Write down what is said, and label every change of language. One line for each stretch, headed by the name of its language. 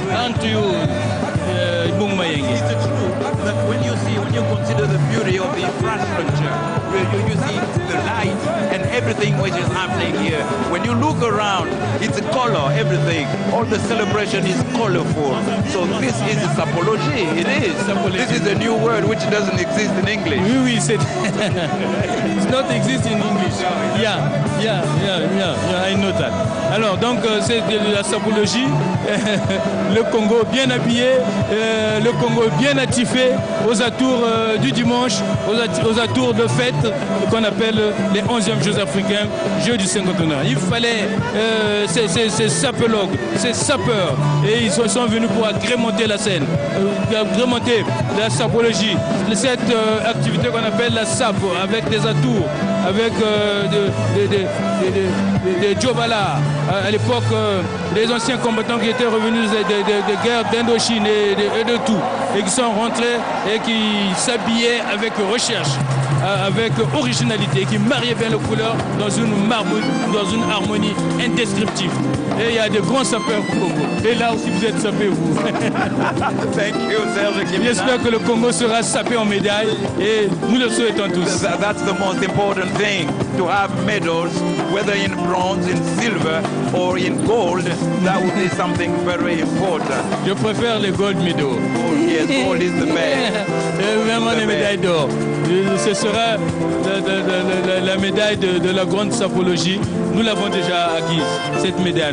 English: Is it true that when you consider the beauty of the infrastructure, you see the light and everything which is happening here, when you look around, it's a color, everything. All the celebration is colorful. So this is sapology. It is. This is a new word which doesn't exist in English. Oui, it's not exist in English. Yeah, I know that.
French: Alors, donc, c'est de la sapologie. Le Congo bien habillé, le Congo bien attifé aux atours du dimanche, aux atours de fête qu'on appelle les 11e Jeux africains, Jeux du cinquantenaire. Il fallait ces sapologues, ces sapeurs, et ils sont venus pour agrémenter la scène, agrémenter la sapologie, cette activité qu'on appelle la sape, avec des atours, avec des Djobala. À l'époque, les anciens combattants qui étaient revenus des guerres d'Indochine et de tout, et qui sont rentrés et qui s'habillaient avec recherche, avec originalité, qui mariaient bien les couleurs dans une harmonie indescriptible. Et il y a de grands sapeurs au Congo. Et là aussi, vous êtes sapés, vous.
English: Thank you, Serge Kimina.
French: J'espère que le Congo sera sapé en médaille et nous le souhaitons tous.
English: That's the most important thing, to have medals, whether in bronze, in silver or in gold. That would be something very important.
French: Je préfère les
English: gold medals. Oh, yes, gold is the best.
French: Vraiment les médailles d'or. Ce sera la médaille de la grande sapologie. Nous l'avons déjà acquise, cette médaille.